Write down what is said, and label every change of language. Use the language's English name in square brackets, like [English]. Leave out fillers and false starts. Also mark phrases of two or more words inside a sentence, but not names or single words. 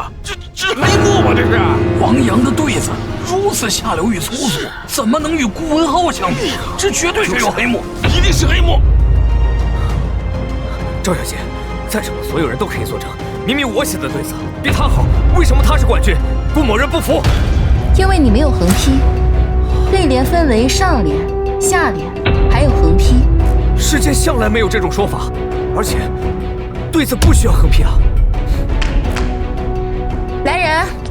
[Chinese] 這是黑幕吧？這是王陽的對子如此下流與粗俗，怎麼能與顧文浩相比？這絕對是有黑幕，一定是黑幕。趙小姐，在場的所有人都可以作證，明明我寫的對子比他好，為什麼他是冠軍？顧某人不服。因為你沒有橫批，對聯分為上聯、下聯，還有橫批。世間向來沒有這種說法，而且對子不需要橫批啊。來人！